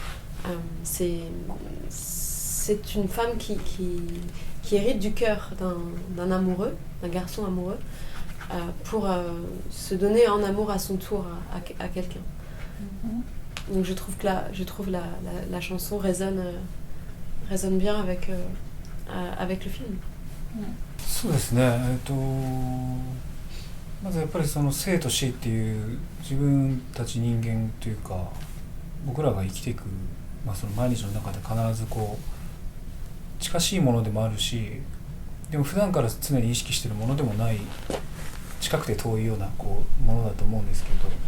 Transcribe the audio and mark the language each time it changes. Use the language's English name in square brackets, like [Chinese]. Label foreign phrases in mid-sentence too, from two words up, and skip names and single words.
[French] C'est une femme qui hérite du cœur d'un amoureux, d'un garçon amoureux, pour se donner en amour à son tour à quelqu'un. Donc je trouve que la chanson résonne bien avec le film. [Japanese] そうですね、まずやっぱりその生と死っていう自分たち人間というか僕らが生きていく、その毎日の中で必ずこう近しいものでもあるし、でも普段から常に意識しているものでもない、近くて遠いようなこうものだと思うんですけど、